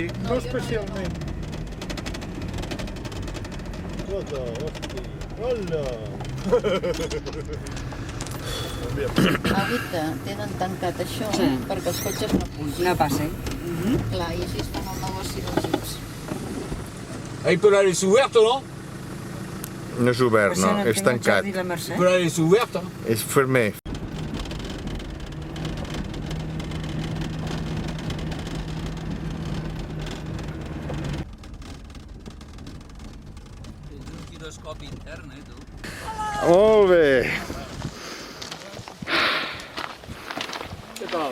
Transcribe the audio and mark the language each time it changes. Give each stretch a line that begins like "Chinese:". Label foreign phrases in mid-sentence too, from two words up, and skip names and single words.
Catalan: no especialment. Aguita, tenen tancat això perquè els cotxes no pugin. No passen. Clar, i així es fan el negoci dels jeeps.
French: Il peut la laisser ouverte, non?
Catalan: No és obert, no, és tancat. La Mercè.
French: Il peut la laisser ouverte.
Catalan: És fermer. Un giroscopi intern, tu. Molt bé. Què tal?